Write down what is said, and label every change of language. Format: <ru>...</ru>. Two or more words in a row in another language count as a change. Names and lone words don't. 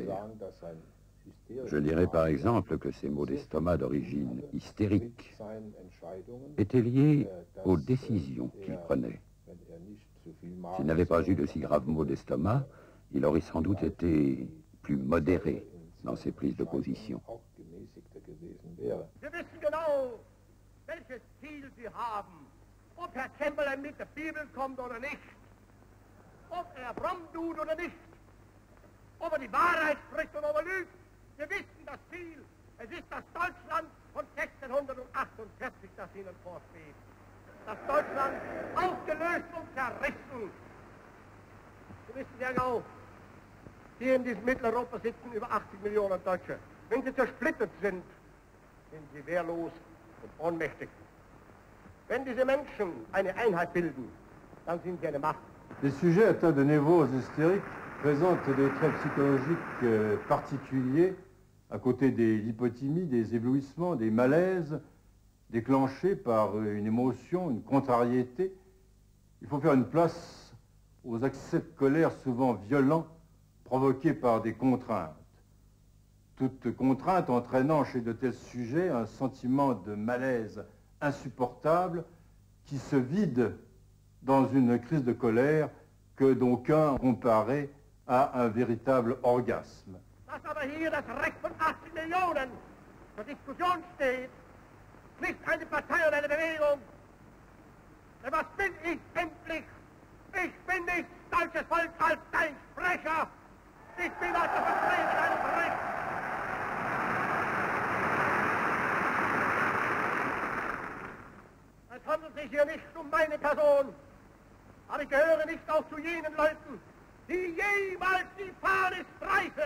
<fr>Je dirais par exemple que ces maux d'estomac d'origine hystérique étaient liés aux décisions qu'il prenait. S'il n'avait pas eu de si graves maux d'estomac, il aurait sans doute été plus modéré dans ses prises de position.</fr> <de>Wir wissen genau, welches Ziel Sie haben. Ob Herr Chamberlain mit der Bibel kommt oder nicht. Ob fromm tut oder nicht. Ob die Wahrheit spricht oder ob lügt. Wir wissen das Ziel. Es ist das Deutschland von 1648, das Ihnen vorschwebt. Das Deutschland aufgelöst und zerrissen. Sie wissen ja genau, hier in diesem Mitteleuropa sitzen über 80 Millionen Deutsche. Wenn sie zersplittert sind sie wehrlos und ohnmächtig. Wenn diese Menschen eine Einheit bilden, dann sind sie eine Macht.</de> <fr>Les sujets atteints de névrose hystérique présentent des traits psychologiques particuliers, à côté des lipotymies, des éblouissements, des malaises, déclenchés par une émotion, une contrariété. Il faut faire une place aux accès de colère souvent violents, provoqués par des contraintes. Toute contrainte entraînant chez de tels sujets un sentiment de malaise insupportable qui se vide dans une crise de colère que d'aucuns comparaient à un véritable orgasme.</fr> <de>Dass aber hier das Recht von 80 Millionen zur Diskussion steht, nicht eine Partei oder eine Bewegung. Denn was bin ich endlich? Ich bin nicht deutsches Volk als dein Sprecher. Ich bin als der Vertreter deines Rechts. Es handelt sich hier nicht um meine Person, aber ich gehöre nicht auch zu jenen Leuten, die jemals die Fahne streichen.</de>